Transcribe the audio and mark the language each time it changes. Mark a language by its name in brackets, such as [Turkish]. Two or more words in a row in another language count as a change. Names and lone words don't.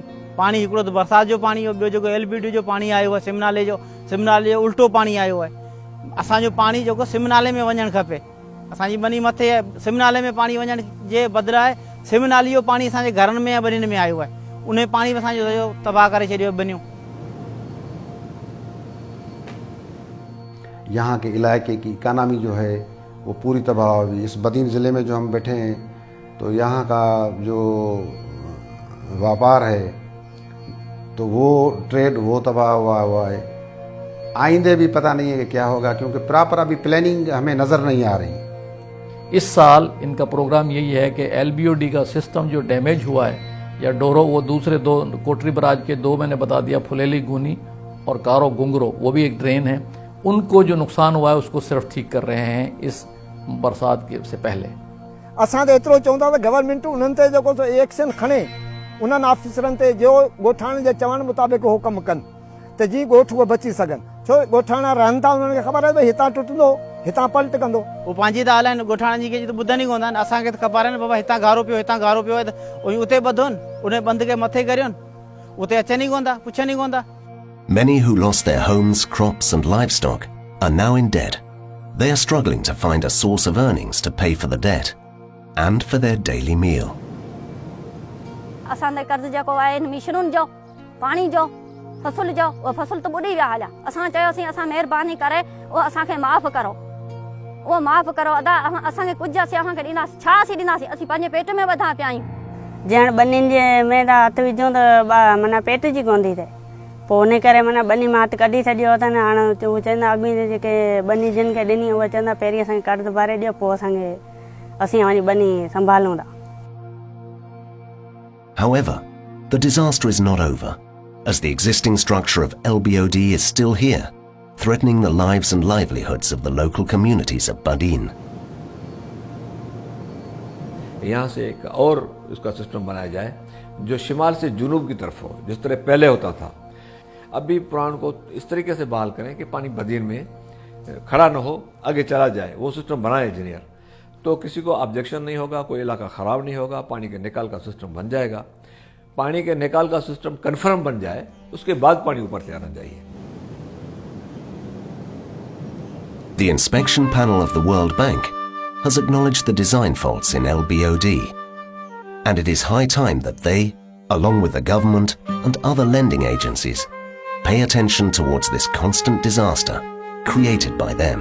[Sindhi] पाणी हिकिड़ो त बरसाति जो पाणी हो, ॿियो जेको LBOD जो पाणी आयो आहे सिमनाले जो उल्टो पाणी आयो आहे। असांजो पाणी जेको सिमनाले में वञणु खपे, असांजी बनी मथे सिमनाले में पाणी वञण जे बदिरां सिमनाली जो पाणी असांजे घरनि में या बनियुनि में आयो आहे, उन पाणी में असांजो सॼो तबाह करे छॾियो बनियूं। [Urdu] یہاں کے علاقے کی اکانمی جو ہے وہ پوری تباہ ہوئی. اس بدین ضلعے میں جو ہم بیٹھے ہیں تو یہاں کا جو بیوپار ہے تو وہ ٹریڈ وہ تباہ ہوا ہے. آئندہ بھی پتا نہیں ہے کہ کیا ہوگا، کیونکہ پراپر ابھی پلاننگ ہمیں نظر نہیں آ رہی. اس سال ان کا پروگرام یہی ہے کہ LBOD کا سسٹم جو ڈیمیج ہوا ہے یا ڈورو، وہ دوسرے 2 کوٹری بیراج کے 2 میں نے بتا دیا، پھلیلی گونی اور کارو گنگرو، وہ بھی ایک ڈرین ہے، ان کو جو نقصان ہوا ہے اس کو صرف ٹھیک کر رہے ہیں اس برسات کے سے پہلے. [Sindhi] असां तो एतिरो चवंदा त गवर्नमेंट उन्हनि ते जेको एक्शन खणे, उन्हनि ऑफिसरनि ते जो ॻोठाणे जे चवण मुताबिक़ हो कमु कनि त जीअं ॻोठ उहे बची सघनि। छो ॻोठाणा रहनि था, उन्हनि खे ख़बर आहे भई हितां टुटंदो, हितां पलट कंदो। वो पंहिंजी था हलाइनि, ॻोठाणनि जी कंहिंजी त ॿुधनि ई कोन था। असांखे त ख़बर आहे न बाबा हितां गारो पियो, हितां गारो पियो आहे त उते ॿधोनि, उन बंदि खे मथे करियोनि, उते अचनि ई कोन था, पुछनि ई कोन था। [English] Many who lost their homes, crops and livestock are now in debt. They are struggling to find a source of earnings to pay for the debt and for their daily meal. [Sindhi] असांजे कर्ज़ जेको आहे मिशनुनि जो, पाणी जो, फसल जो, उहो फसल त ॿुॾी विया हलिया। असां चयोसीं असां महिरबानी करे उहो असांखे माफ़ करो, उहो माफ़ करो, अदा असांखे कुझु असीं असांखे ॾींदासीं, छा असीं ॾींदासीं, असीं पंहिंजे पेट में ॿधा पिया आहियूं। ॼण बनियुनि जे में त हथु विझूं त माना पेट जी कोन थी थिए, पोइ उन करे माना बनी मां हथु कढी छॾियो अथनि। हाणे उहे चवंदा अॻु में जेके बनी जिन खे ॾिनी उहे चवंदा पहिरीं असांखे कर्ज़ु भरे ॾियो, पोइ असीं वञी बनी संभालूं था। [English] However, the disaster is not over, as the existing structure of LBOD is still here, threatening the lives and livelihoods of the local communities of Badin. [Urdu] یہاں سے ایک اور اس کا سسٹم بنایا جائے جو شمال سے جنوب کی طرف ہو، جس طرح پہلے ہوتا تھا. ابھی پران کو اس طریقے سے بحال کریں کہ پانی بدین میں کھڑا نہ ہو، آگے چلا جائے، وہ سسٹم بنائے انجینئر، تو کسی کو آبجیکشن نہیں ہوگا، کوئی علاقہ خراب نہیں ہوگا، پانی کے نکال کا سسٹم بن جائے گا. پانی کے نکال کا سسٹم کنفرم بن جائے، اس کے بعد پانی اوپر سے آنا چاہیے. [English] The inspection panel of the World Bank has acknowledged the design faults in LBOD, and it is high time that they, along with the government and other lending agencies, pay attention towards this constant disaster created by them.